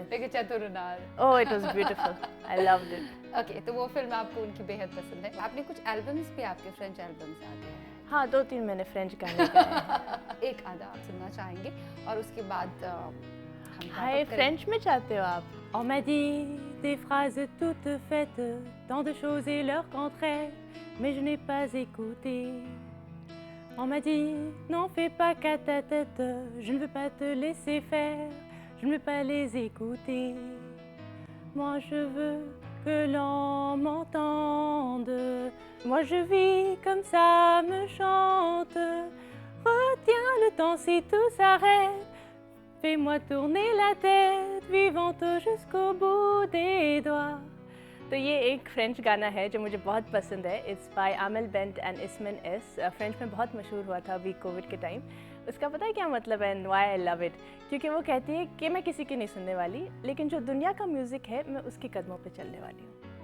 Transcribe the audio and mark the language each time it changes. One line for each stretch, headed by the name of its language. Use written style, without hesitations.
English: Oh, it was beautiful, I loved it.
Hindi: Okay, तो वो film आपको उनकी बेहद पसंद है। आपने कुछ एल्बम्स भी, आपके फ्रेंच एल्बम्स आते हैं? हाँ, 2-3 मैंने फ्रेंच गाने गाए हैं। एक आधा आप सुनना चाहेंगे और उसके बाद हम हाय, फ्रेंच में चाहते हो आप?
French: On m'a dit des phrases toutes faites, tant de choses et leur contraire, mais je n'ai pas écouté. On m'a dit, n'en fais pas qu'à ta tête, je ne veux pas te laisser faire, je ne veux pas les écouter. Moi je veux que l'on m'entende, moi je vis comme ça me chante. Retiens le temps si tout s'arrête, fais-moi tourner la tête, vivante jusqu'au bout des doigts.
Hindi: तो ये एक French गाना है जो मुझे बहुत पसंद है।
English: It's by Amel Bent and इसमेन एस।
Hindi: French में बहुत मशहूर हुआ था अभी कोविड के टाइम। उसका पता है क्या मतलब है,
English: And why I love it?
Hindi: क्योंकि वो कहती है कि मैं किसी की नहीं सुनने वाली, लेकिन जो दुनिया का म्यूज़िक है मैं उसके कदमों पे चलने वाली हूँ।